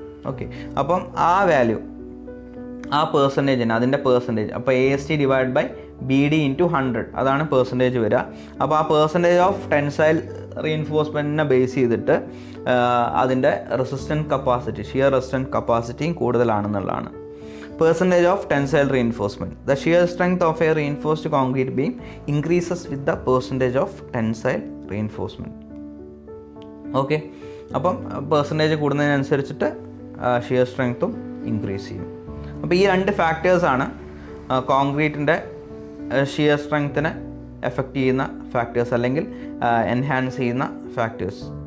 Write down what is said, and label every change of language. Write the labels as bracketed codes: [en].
[ml] Okay, അപ്പം ആ value, ആ പെർസെൻറ്റേജിന് അതിൻ്റെ പെർസെൻറ്റേജ്, അപ്പോൾ AST/BD × 100 അതാണ് പെർസെൻറ്റേജ് വരിക. അപ്പോൾ ആ പെർസെൻറ്റേജ് ഓഫ് ടെൻസൈൽ റീഇൻഫോഴ്സ്മെൻറ്റിനെ ബേസ് ചെയ്തിട്ട് അതിൻ്റെ resistant capacity, shear resistant കപ്പാസിറ്റിയും കൂടുതലാണെന്നുള്ളതാണ്. [en] Percentage of tensile reinforcement. The shear strength of a reinforced concrete beam increases with the percentage of tensile reinforcement. [ml] Okay, അപ്പം percentage കൂടുന്നതിനനുസരിച്ചിട്ട് shear സ്ട്രെങ്ത്തും increase ചെയ്യും. അപ്പോൾ ഈ രണ്ട് ഫാക്ടേഴ്സാണ് കോൺക്രീറ്റിൻ്റെ shear സ്ട്രെങ്ത്തിനെ effect ചെയ്യുന്ന factors അല്ലെങ്കിൽ enhance ചെയ്യുന്ന factors.